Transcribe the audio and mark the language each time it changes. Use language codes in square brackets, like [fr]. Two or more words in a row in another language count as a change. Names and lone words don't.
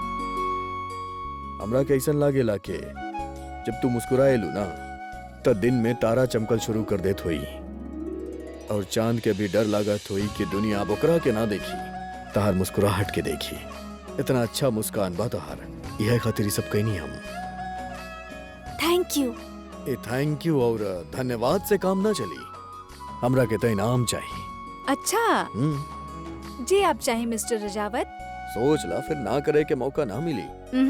[bho] हमरा के ऐसा लागेला के जब तू मुस्कुराएलू ना तो दिन में तारा चमकल शुरू कर देत हुई और चांद के भी डर लागत हुई कि दुनिया अब ओकरा के ना देखी, तहार मुस्कुराहट के देखी। इतना अच्छा मुस्कान बा तहार, यह खातिर ये सब कहनी हम। [en] Thank you. [bho] ए [en] thank you [bho] और धन्यवाद से काम ना चली, हमरा के तो इनाम चाहिए। अच्छा जी आप चाहे मिस्टर रजावत। सोच ला, फिर ना करे के मौका ना मिली।